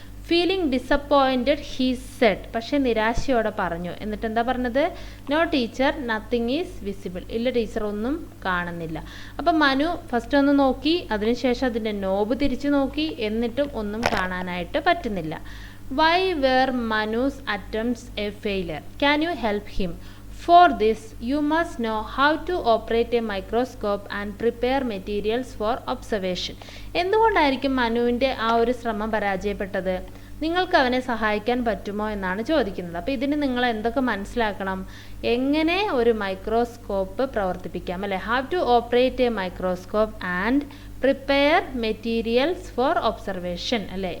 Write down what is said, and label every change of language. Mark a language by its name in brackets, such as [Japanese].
[English] feeling disappointed he said, [Malayalam] പക്ഷേ നിരാശയോടെ പറഞ്ഞു. എന്നിട്ട് എന്താ പറഞ്ഞത്? [English] No teacher, nothing is visible. [Malayalam] ഇല്ല ടീച്ചർ, ഒന്നും കാണുന്നില്ല. അപ്പം മനു ഫസ്റ്റ് ഒന്ന് നോക്കി, അതിനുശേഷം അതിൻ്റെ നോബ് തിരിച്ചു നോക്കി, എന്നിട്ടും ഒന്നും കാണാനായിട്ട് പറ്റുന്നില്ല. [English] Why were Manu's attempts a failure? Can you help him? For this, you must know how to operate a microscope and prepare materials for observation. [Malayalam] എന്തുകൊണ്ടായിരിക്കും മനുവിൻ്റെ ആ ഒരു ശ്രമം പരാജയപ്പെട്ടത്? നിങ്ങൾക്ക് അവനെ സഹായിക്കാൻ പറ്റുമോ എന്നാണ് ചോദിക്കുന്നത്. അപ്പോൾ ഇതിന് നിങ്ങൾ എന്തൊക്കെ മനസ്സിലാക്കണം? എങ്ങനെ ഒരു മൈക്രോസ്കോപ്പ് പ്രവർത്തിപ്പിക്കാം, അല്ലേ? [English] How to operate a microscope and prepare materials for observation, അല്ലേ?